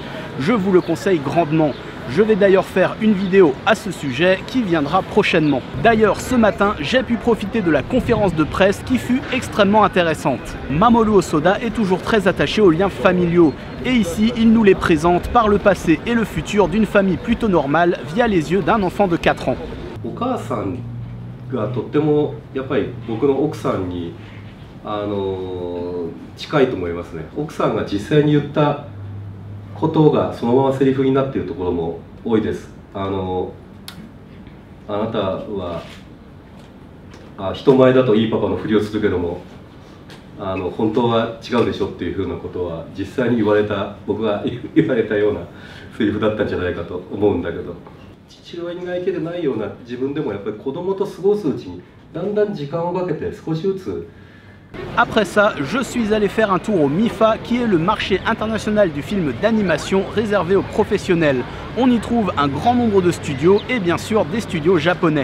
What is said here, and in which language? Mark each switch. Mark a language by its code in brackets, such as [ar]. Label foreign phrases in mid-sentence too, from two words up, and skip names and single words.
[fr] Je vous le conseille grandement. Je vais d'ailleurs faire une vidéo à ce sujet qui viendra prochainement. D'ailleurs, ce matin, j'ai pu profiter de la conférence de presse qui fut extrêmement intéressante. Mamoru Hosoda est toujours très attaché aux liens familiaux. Et ici, il nous les présente par le passé et le futur d'une famille plutôt normale via les yeux d'un enfant de 4 ans. [ja] お母さんがとってもやっぱり僕の奥さんに近いと思いますね。奥さんが実際に言ったことがそのままセリフになっているところも多いです。あなたは人前だといいパパのふりをするけども本当は違うでしょっていうふうなことは実際に僕が言われたようなセリフだったんじゃないかと思うんだけど、父親に泣いてないような自分でもやっぱり子供と過ごすうちにだんだん時間をかけて少しずつ。 [fr] Après ça, je suis allé faire un tour au MIFA, qui est le marché international du film d'animation réservé aux professionnels. On y trouve un grand nombre de studios et bien sûr des studios japonais.